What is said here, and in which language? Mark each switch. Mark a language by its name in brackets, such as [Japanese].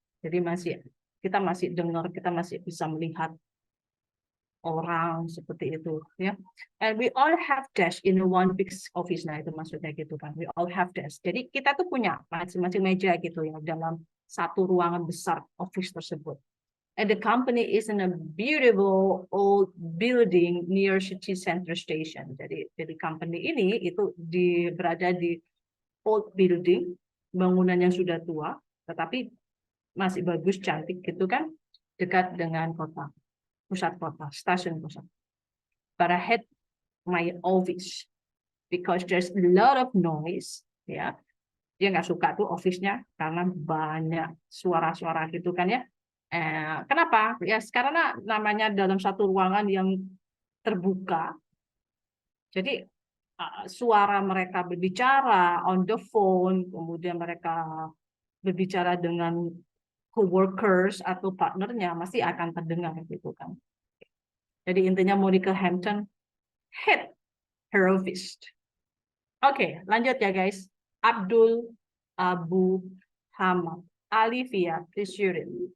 [Indonesian] Jadi kita masih dengar, kita masih bisa melihat orang seperti itu ya. [English] And we all have desk in one big office. [Indonesian] Nah itu maksudnya gitu kan, [English] we all have desk. [Indonesian] Jadi kita tuh punya masing-masing meja gitu ya dalam satu ruangan besar office tersebut. [English] And the company is in a beautiful old building near city center station. [Indonesian] Jadi company ini itu berada di old building, bangunan yang sudah tua tetapi masih bagus, cantik gitu kan, dekat dengan kota, pusat kota, stasiun pusat. [English] But I had my office because there's a lot of noise, ya. [Indonesian] Dia nggak suka tuh office-nya karena banyak suara-suara gitu kan ya. Kenapa? Ya karena namanya dalam satu ruangan yang terbuka. Jadi suara mereka berbicara [English] on the phone, [Indonesian] kemudian mereka berbicara dengan coworkers atau partnernya masih akan terdengar gitu kan. Jadi intinya [English] Monica Hampton hate her office. [Indonesian] Oke, lanjut ya guys. Abdul Abu Hamad. [English] Alivia, please read it.